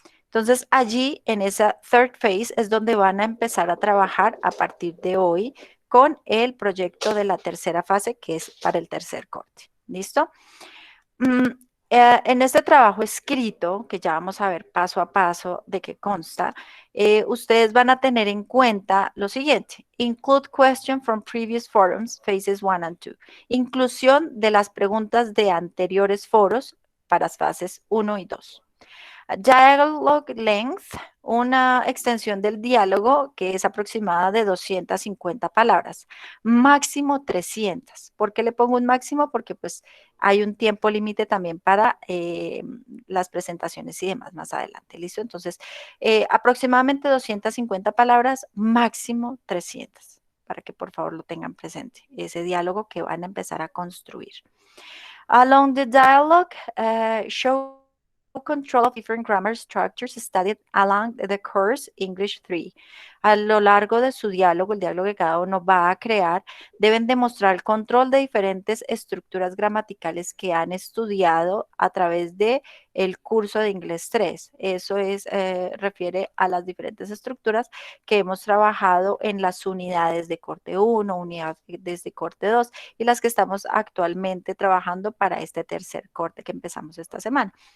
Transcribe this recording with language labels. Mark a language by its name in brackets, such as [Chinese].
[Spanish] Entonces, allí en esa Third Phase es donde van a empezar a trabajar a partir de hoy con el proyecto de la tercera fase, que es para el tercer corte. ¿Listo? En este trabajo escrito, que ya vamos a ver paso a paso de qué consta, ustedes van a tener en cuenta lo siguiente. [English] Include question from previous forums, phases 1 and 2. [Spanish] Inclusión de las preguntas de anteriores foros para las fases 1 y 2. [English] Dialogue length, [Spanish] una extensión del diálogo que es aproximada de 250 palabras, máximo 300. ¿Por qué le pongo un máximo? Porque pues hay un tiempo límite también para las presentaciones y demás más adelante, ¿listo? Entonces, aproximadamente 250 palabras, máximo 300, para que por favor lo tengan presente, ese diálogo que van a empezar a construir. [English] Along the dialogue, show control of different grammar structures studied along the course English 3. [Spanish] A lo largo de su diálogo, el diálogo que cada uno va a crear, deben demostrar el control de diferentes estructuras gramaticales que han estudiado a través de el curso de Inglés 3. Eso es, refiere a las diferentes estructuras que hemos trabajado en las unidades de corte 1, unidades de corte 2 y las que estamos actualmente trabajando para este tercer corte que empezamos esta semana.